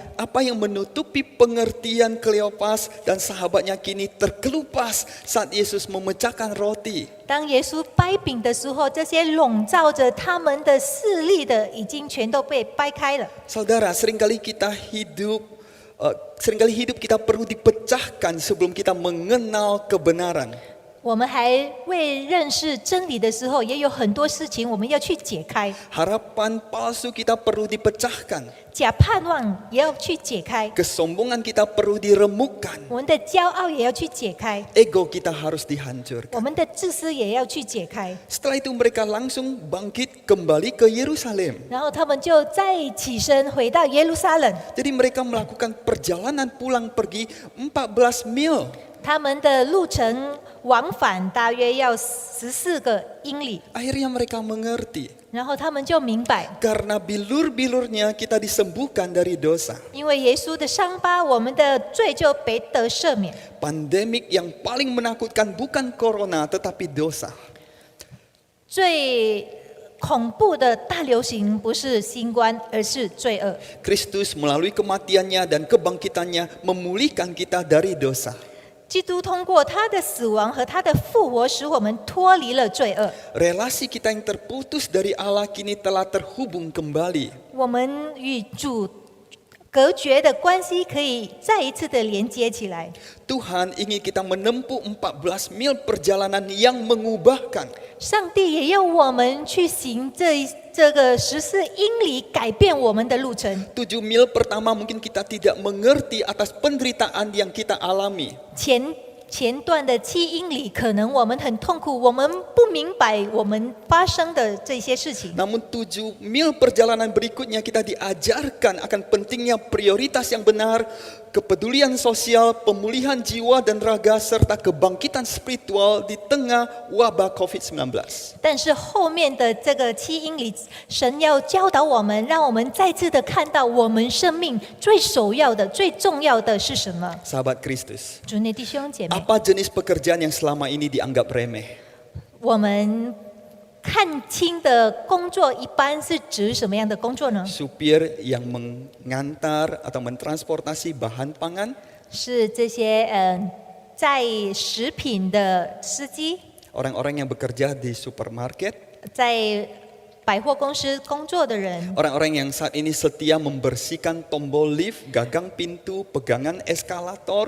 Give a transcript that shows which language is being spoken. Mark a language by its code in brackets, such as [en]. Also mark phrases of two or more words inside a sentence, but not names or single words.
[id] Apa yang menutupi pengertian Kleopas dan sahabatnya kini terkelupas saat Yesus memecahkan roti. [zh] 当耶稣掰饼的时候，这些笼罩着他们的视力的，已经全都被掰开了。 [id] Saudara, seringkali hidup kita perlu dipecahkan sebelum kita mengenal kebenaran. [zh] 我们还未认识真理的时候，也有很多事情我们要去解开， [id] Harapan palsu kita perlu dipecahkan. [zh] 假盼望也要去解开， [id] Kesombongan kita perlu diremukkan. [zh] 我们的骄傲也要去解开， [id] Ego kita harus dihancurkan. [zh] 我们的自私也要去解开。 [id] Setelah itu mereka langsung bangkit kembali ke Yerusalem. [zh] 然后他们就再起身回到耶路撒冷， [id] Jadi mereka melakukan perjalanan pulang pergi 14 mil. [zh] 他们的路程往返大约要14个英里， [id] Akhirnya mereka mengerti. [zh] 然后他们就明白， [id] Karena bilur-bilurnya kita disembuhkan dari dosa. [zh] 因为耶稣的伤疤，我们的罪就被得赦免。 [id] Pandemik yang paling menakutkan bukan corona tetapi dosa. [zh] 最恐怖的大流行不是新冠，而是罪恶。 [id] Kristus melalui kematiannya dan kebangkitannya memulihkan kita dari dosa. [zh] 基督通过他的死亡和他的复活，使我们脱离了罪恶。 [id] Relasi kita yang terputus dari Allah kini telah terhubung kembali. [zh] 我们与主隔绝的关系可以再一次的连接起来。 [id] Tuhan ingin kita menempuh 14 mil perjalanan yang mengubahkan. [zh] 上帝也要我们去行这个14英里，改变我们的路程。 [id] 7 mil pertama mungkin kita tidak mengerti atas penderitaan yang kita alami. [zh] 前段的7英里，可能我们很痛苦，我们不明白我们发生的这些事情。 [id] Namun 7 mil perjalanan berikutnya kita diajarkan akan pentingnya prioritas yang benar, kepedulian sosial, pemulihan jiwa dan raga, serta kebangkitan spiritual di tengah wabah COVID-19. [zh] 但是后面的这个7英里，神要教导我们，让我们再次的看到我们生命最首要的、最重要的是什么。 [id] Sahabat Kristus, [zh] 主内弟兄姐妹， [id] apa jenis pekerjaan yang selama ini dianggap remeh? [zh] 我们看清的工作一般是指什么样的工作呢？ [id] Supir yang mengantar atau mentransportasi bahan pangan, [zh] 是这些载食品的司机， [id] orang-orang yang bekerja di supermarket, [zh] 在百货公司工作的人， [id] orang-orang yang saat ini setia membersihkan tombol lift, gagang pintu, pegangan eskalator,